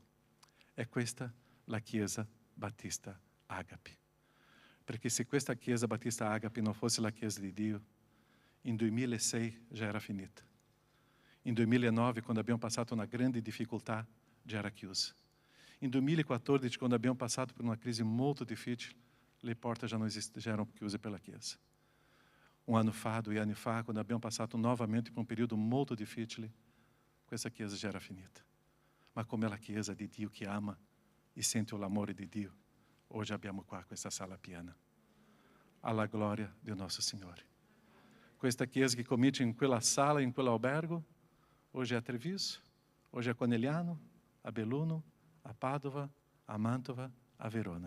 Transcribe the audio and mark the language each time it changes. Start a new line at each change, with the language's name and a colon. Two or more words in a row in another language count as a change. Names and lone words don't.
Italian: È questa la Chiesa Battista Agape. Perché se questa Chiesa Battista Agape non fosse la Chiesa di Dio, in 2006 già era finita. In 2009, quando abbiamo passato una grande difficoltà, già era chiusa. In 2014, quando abbiamo passato
Portuguese: por uma
Italian: crisi molto difficile, le porte já erano chiuse per la Chiesa.
Portuguese: Um ano
Italian: fa, 2 anni fa, quando abbiamo passato
Portuguese: novamente por um período
Italian: molto difficile, questa Chiesa já era finita. Ma come è la Chiesa di Dio che ama e sente l'amore di Dio, hoje abbiamo qua questa sala piena, alla gloria del nostro Signore. Questa Chiesa che comincia in quella sala, in quell'albergo, hoje è a Treviso, hoje è a Conegliano, a Belluno, a Padova, a Mantova, a Verona.